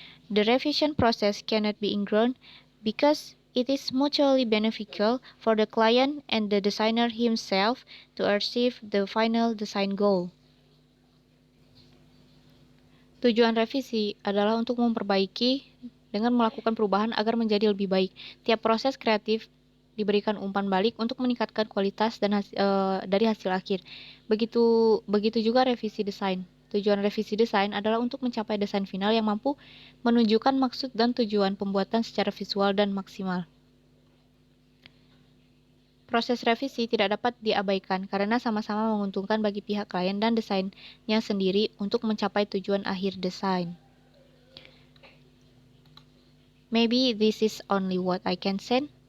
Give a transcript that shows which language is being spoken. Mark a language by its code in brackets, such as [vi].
[en] The revision process cannot be ignored because it is mutually beneficial for the client and the designer himself to achieve the final design goal. [id] Tujuan revisi adalah untuk memperbaiki dengan melakukan perubahan agar menjadi lebih baik. Tiap proses kreatif diberikan umpan balik untuk meningkatkan kualitas dan dari hasil akhir. Begitu juga revisi desain. Tujuan revisi desain adalah untuk mencapai desain final yang mampu menunjukkan maksud dan tujuan pembuatan secara visual dan maksimal. Proses revisi tidak dapat diabaikan karena sama-sama menguntungkan bagi pihak klien dan desainnya sendiri untuk mencapai tujuan akhir desain. [en] Maybe this is only what I can say.